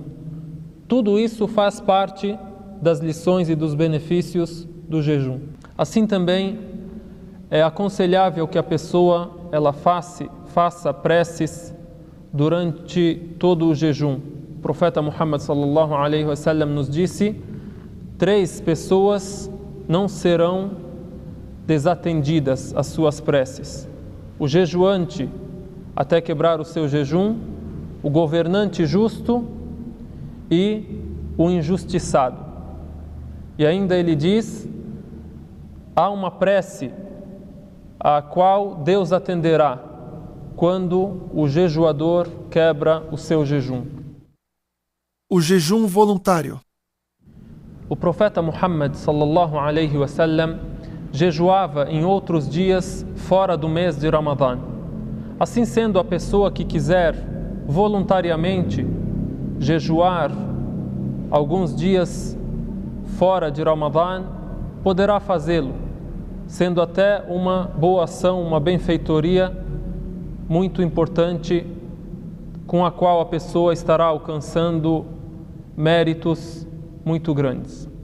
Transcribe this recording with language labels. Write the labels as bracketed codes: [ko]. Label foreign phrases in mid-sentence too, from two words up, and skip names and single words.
[pt] Tudo isso faz parte das lições e dos benefícios do jejum. Assim também é aconselhável que a pessoa faça preces durante todo o jejum. O profeta Muhammad [ar] صلى الله عليه وسلم [pt] nos disse: 3 pessoas não serão desatendidas as suas preces: o jejuante até quebrar o seu jejum, o governante justo e o injustiçado. E ainda ele diz: há uma prece a qual Deus atenderá quando o jejuador quebra o seu jejum. O jejum voluntário. O profeta Muhammad [ar] صلى الله عليه وسلم [pt] jejuava em outros dias fora do mês de Ramadã. Assim sendo, a pessoa que quiser voluntariamente jejuar alguns dias fora de Ramadã, poderá fazê-lo, sendo até uma boa ação, uma benfeitoria muito importante, com a qual a pessoa estará alcançando méritos muito grandes.